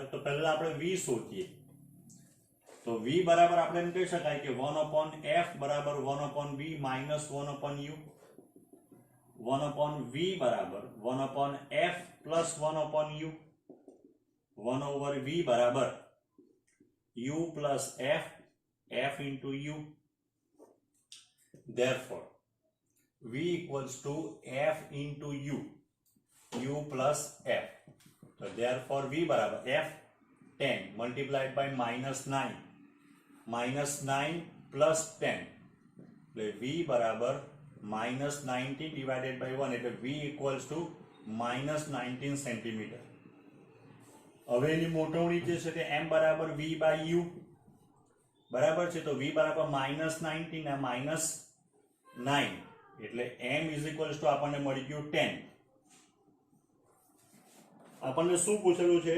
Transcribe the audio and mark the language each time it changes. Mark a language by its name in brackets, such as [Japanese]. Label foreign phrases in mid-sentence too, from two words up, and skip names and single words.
[Gujarati] તો પહેલા આપણે v શોધીએ. તો v બરાબર આપણે એમ કહી શકાય કે 1/f બરાબર 1/v -1/u, 1/v બરાબર 1/f + 1/u, 1/v બરાબર u + f, f into u. [English] Therefore v equals to f into u, u plus f. So therefore v बराबर f 10 multiplied by -9 plus 10 એટલે v બરાબર -19 divided by 1 એટલે v equals to -19 સેન્ટીમીટર. [Gujarati] હવે એની મોટવણી જે છે તે m બરાબર v by u બરાબર છે. તો v બરાબર -19 ને -9 એટલે m [English] is equals to [Gujarati] આપણને મળી ગયું 10. આપણને શું પૂછેલું છે?